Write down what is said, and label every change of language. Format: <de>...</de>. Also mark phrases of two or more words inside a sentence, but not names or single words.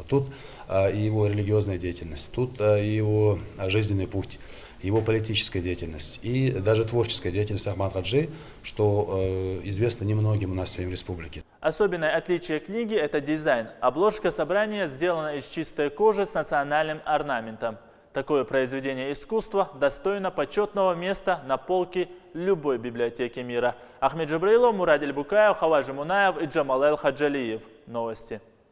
<ru>Тут и его религиозная деятельность, тут и его жизненный путь, его политическая деятельность и даже творческая деятельность Ахмата Хаджи, что известно немногим у нас в республике. Особенное отличие книги – это дизайн. Обложка собрания сделана из чистой кожи с национальным орнаментом. Такое произведение искусства достойно почетного места на полке любой библиотеки мира. Ахмед Джабраилов, Мурад Эльбукаев, Хаважи Мунаев и Джамал Эл Хаджалиев. Новости.</ru>